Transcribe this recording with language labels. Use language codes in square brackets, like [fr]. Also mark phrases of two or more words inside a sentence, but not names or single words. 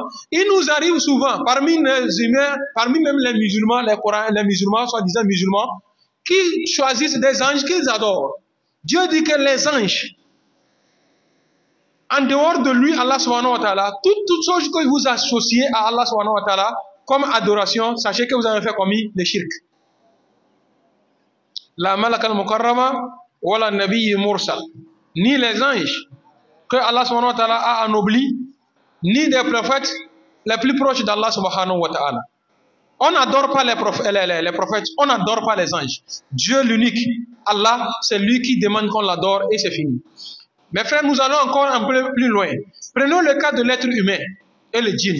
[fr] Il nous arrive souvent, parmi les humains, parmi même les musulmans, les musulmans, soi-disant musulmans, qui choisissent des anges qu'ils adorent. Dieu dit que les anges, en dehors de lui, Allah [ar] سبحانه وتعالى, [fr] toutes choses que vous associez à Allah [ar] سبحانه وتعالى, [fr] comme adoration, sachez que vous avez fait commis le shirk. [ar] لا ملك مكرم، ولا نبي مرسل. [fr] Ni les anges que Allah [ar] سبحانه وتعالى [fr] a anoblis, ni des prophètes les plus proches d'Allah [ar] سبحانه وتعالى. [fr] On n'adore pas les prophètes, on n'adore pas les anges. Dieu l'unique, Allah, c'est lui qui demande qu'on l'adore et c'est fini. Mes frères, nous allons encore un peu plus loin. Prenons le cas de l'être humain et le djinn.